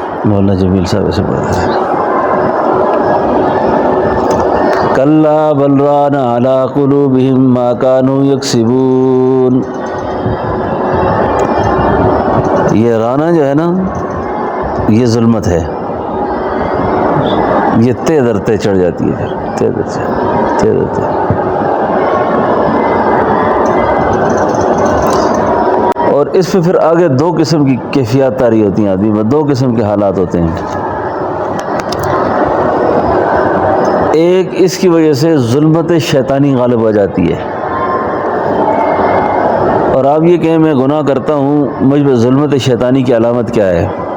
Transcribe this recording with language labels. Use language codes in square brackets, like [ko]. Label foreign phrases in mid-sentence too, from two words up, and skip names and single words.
[ur] مولانا جمیل صاحب سے پڑھتے ہیں [ar] کلا بل ران علی قلوبہم ما کانوا یکسبون. [ur] یہ رانا جو ہے نا یہ ظلمت ہے، یہ تے در تے چڑھ جاتی ہے، پھر تے در تے تے در تے. اور اس پہ پھر آگے دو قسم کی کیفیات طاری ہوتی ہیں آدمی میں، دو قسم کے حالات ہوتے ہیں. ایک اس کی وجہ سے ظلمت شیطانی غالب ہو جاتی ہے، اور آپ یہ کہیں میں گناہ کرتا ہوں، مجھ پہ ظلمت شیطانی کی علامت کیا ہے؟